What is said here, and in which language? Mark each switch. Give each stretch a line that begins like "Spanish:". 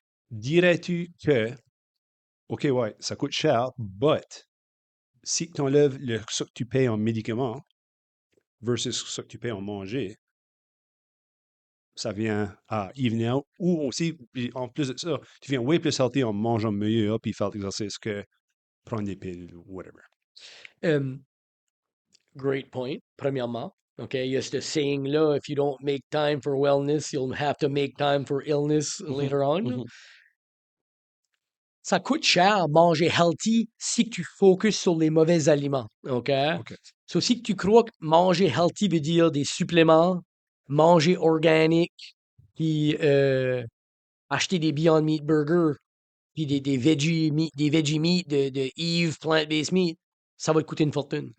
French: Dirais-tu que, OK, ouais, ça coûte cher, but si tu enlèves ce que tu payes en médicaments versus ce que tu payes en manger, ça vient à even out. Ou aussi, puis en plus de ça, tu viens way plus healthy en mangeant mieux, puis faire l'exercice que prendre des pilules ou whatever.
English: Great point, premièrement. Okay, il y a ce saying-là, if you don't make time for wellness, you'll have to make time for illness later on.
French: là. Ça coûte cher manger healthy si tu focuses sur les mauvais aliments. OK? OK. So, si tu crois que manger healthy veut dire des suppléments, manger organique, puis acheter des Beyond Meat burgers, puis des veggie meat, de Eve plant-based meat, ça va te coûter une fortune.